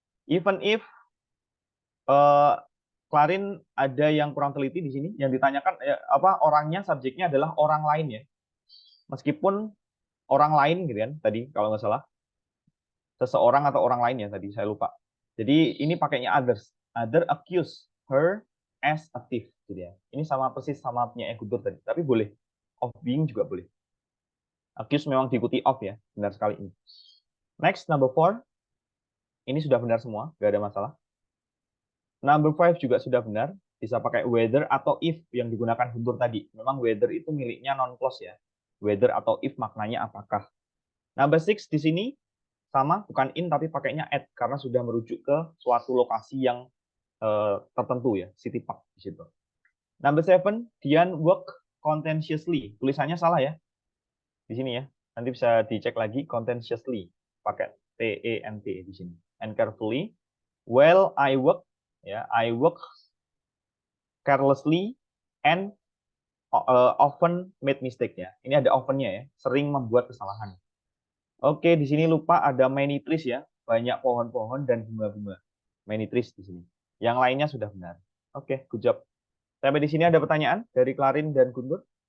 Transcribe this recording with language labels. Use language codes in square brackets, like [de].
[en] Even if [id] Clarin ada yang kurang teliti di sini, yang ditanyakan orangnya, subjeknya adalah orang lain ya. Meskipun orang lain gitu kan tadi kalau nggak salah. Seseorang atau orang lain ya tadi saya lupa. Jadi ini pakainya others. [en] Other accuse her as a thief gitu ya. [id] Ini sama persis sama punya Guntur tadi, tapi boleh. Of being juga boleh. Accuse memang diikuti of ya, benar sekali ini. Next, number 4. Ini sudah benar semua, nggak ada masalah. Number 5 juga sudah benar, bisa pakai whether atau if yang digunakan Guntur tadi. Memang whether itu miliknya non-clause ya. Whether atau if maknanya apakah. Number 6 di sini sama, bukan in tapi pakainya at karena sudah merujuk ke suatu lokasi yang tertentu ya, city park di situ. [en] Number 7, Dian work contentiously. [id] Tulisannya salah ya. Di sini ya. Nanti bisa dicek lagi contentiously pakai T-E-N-T di sini. [en] And carefully. Well, I work ya, I work carelessly and often made mistake ya. [id] Ini ada often-nya ya, sering membuat kesalahan. Oke, di sini lupa ada many trees ya, banyak pohon-pohon dan bunga-bunga. Many trees di sini. Yang lainnya sudah benar. Oke, [en] good job. [id] Sampai di sini ada pertanyaan dari Clarin dan Guntur?